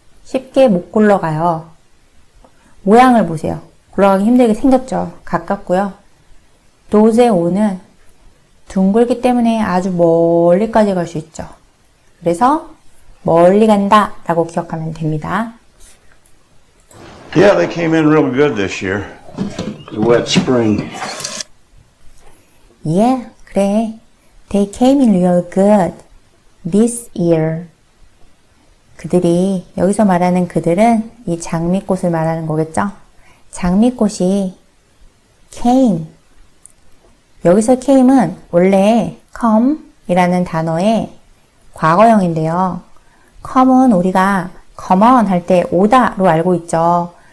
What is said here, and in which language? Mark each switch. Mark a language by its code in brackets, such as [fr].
[ko] 쉽게 못 굴러가요. 모양을 보세요. 굴러가기 힘들게 생겼죠. 가깝고요. those의 o는 둥글기 때문에 아주 멀리까지 갈 수 있죠. 그래서 멀리 간다 라고 기억하면 됩니다. [en] Yeah, they came in real good this year. It was a wet spring. Yeah, [ko] 그래. [en] They came in real good this year. [ko] 그들이, 여기서 말하는 그들은 이 장미꽃을 말하는 거겠죠? 장미꽃이 came. 여기서 came은 원래 come 이라는 단어의 과거형인데요. come은 우리가 [en] come on [ko] 할 때 오다로 알고 있죠.